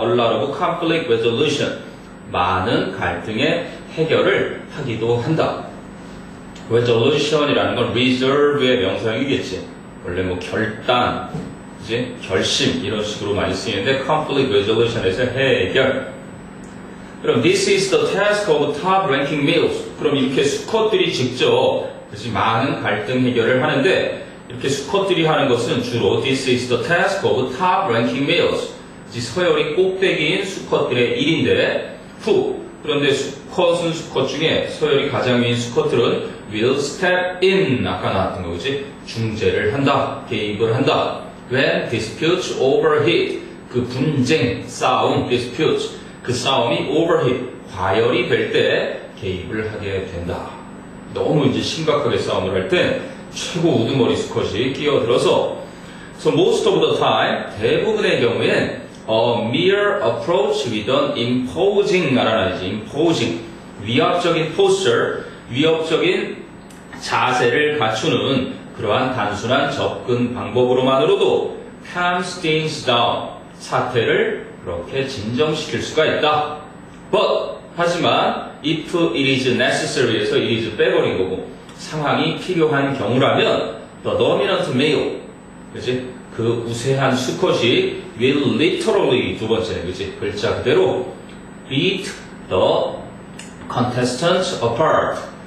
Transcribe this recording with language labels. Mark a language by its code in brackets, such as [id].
[en] a lot of conflict resolution [ko] 많은 갈등의 해결을 하기도 한다. resolution이라는 건 reserve의 명사형이겠지. 원래 뭐 결단, 이제 결심 이런 식으로 많이 쓰이는데 conflict resolution에서 해결. [en] 그럼 this is the task of top ranking males. [ko] 그럼 이렇게 수컷들이 직접 그치, 많은 갈등 해결을 하는데 이렇게 수컷들이 하는 것은 주로 [en] this is the task of top ranking males. [ko] 서열이 꼭대기인 수컷들의 일인데 그런데 수컷은 수컷 중에 서열이 가장 위인 수컷들은 [en] will step in [ko] 아까 나왔던 거지 중재를 한다, 개입을 한다. [en] When disputes overheat [ko] 그 분쟁, 싸움, disputes 그 싸움이 overheat, 과열이 될 때 개입을 하게 된다. 너무 이제 심각하게 싸움을 할 때 최고 우두머리 수컷이 끼어들어서 [en] So most of the time, [ko] 대부분의 경우엔 [en] a mere approach with an imposing [ko] 알아놔야지, imposing 위압적인 posture, 위협적인 자세를 갖추는 그러한 단순한 접근 방법으로만으로도 [en] calms things down, [ko] 사태를 그렇게 진정시킬 수가 있다. But, 하지만 if it is necessary에서 it is 빼버린 거고 상황이 필요한 경우라면 [en] the dominant male, [ko] 그치? 그 우세한 수컷이 [en] will literally [ko] 두 번째, 그치? 글자 그대로 [en] beat the contestants apart.